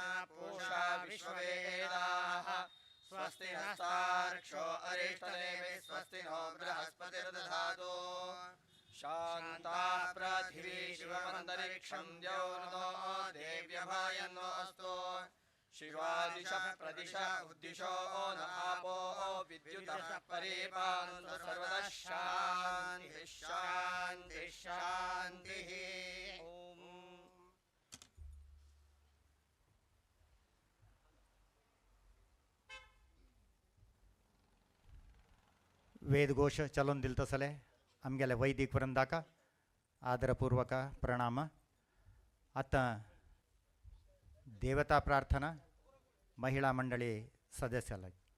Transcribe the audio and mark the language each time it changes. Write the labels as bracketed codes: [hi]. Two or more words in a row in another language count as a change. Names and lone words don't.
[sa] पूषा विश्ववेदाः स्वस्ति नस्तार्क्ष्यो अरिष्टनेमिः स्वस्ति नो बृहस्पतिर्दधातु शान्ता पृथिवी शिवमन्तरिक्षं द्यौर्नो देव्यभायन्नोऽस्तु शिवादिशः प्रदिशः उद्दिशो न आपो विद्युतः परिपालन्तु सर्वतः शान्तिः शान्तिः शान्तिः. [kok] वेदघोष चलोवन दिल तसले आमगेले वैदिक वृंदाका आदरपूर्वक प्रणाम. आतां देवता प्रार्थना महिला मंडळी सदस्याला